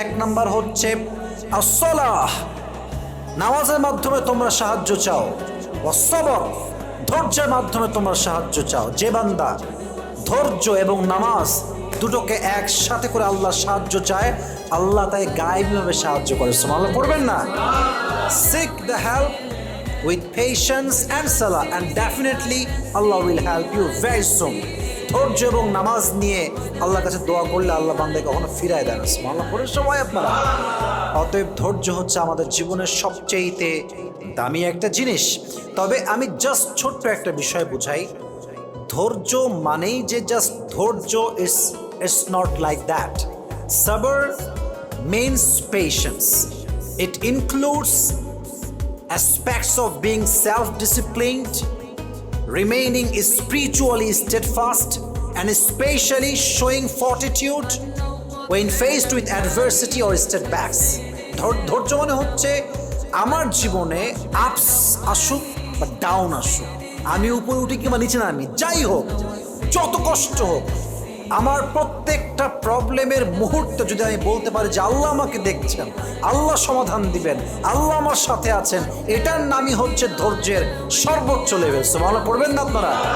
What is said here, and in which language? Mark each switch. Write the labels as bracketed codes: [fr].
[bn] 1 number হচ্ছে আস-সালাহ, নামাজের মাধ্যমে তোমরা সাহায্য চাও। ওয়াস-সাবর, ধৈর্যের মাধ্যমে তোমরা সাহায্য চাও। যে বান্দা ধৈর্য এবং নামাজ দুটোকে একসাথে করে আল্লাহর সাহায্য চায়, আল্লাহ তাই গায়েবীভাবে সাহায্য করে। সুবহানাল্লাহ পড়বেন না? [en] Seek the help with patience and salah and definitely Allah will help you very soon. [bn] ধৈর্য এবং নামাজ নিয়ে আল্লাহর কাছে দোয়া করলে আল্লাহ বান্দাকে কখনো ফিরায় দেয় না। সুবহানাল্লাহ পড়েন সবাই আপনারা। অতএব ধৈর্য হচ্ছে আমাদের জীবনের সবচেয়ে দামি একটা জিনিস। তবে আমি জাস্ট ছোট্ট একটা বিষয় বুঝাই। ধৈর্য মানেই যে জাস্ট ধৈর্য is [en] it's not like that. Sabr means patience. It includes aspects of being self-disciplined, remaining spiritually steadfast, and especially showing fortitude when faced with adversity or setbacks. [bn] ধৈর্য মানে হচ্ছে আমার জীবনে আপস আসুক বা ডাউন আসুক, আমি উপরে উঠি কিংবা নিচে নামি, যাই হোক, যত কষ্ট হোক, আমার প্রত্যেকটা প্রবলেমের মুহূর্তে যদি আমি বলতে পারি যে আল্লাহ আমাকে দেখছেন, আল্লাহ সমাধান দিবেন, আল্লাহ আমার সাথে আছেন, এটার নামই হচ্ছে ধৈর্যের সর্বোচ্চ লেভেল। সুবহানাল্লাহ পড়বেন না আপনারা?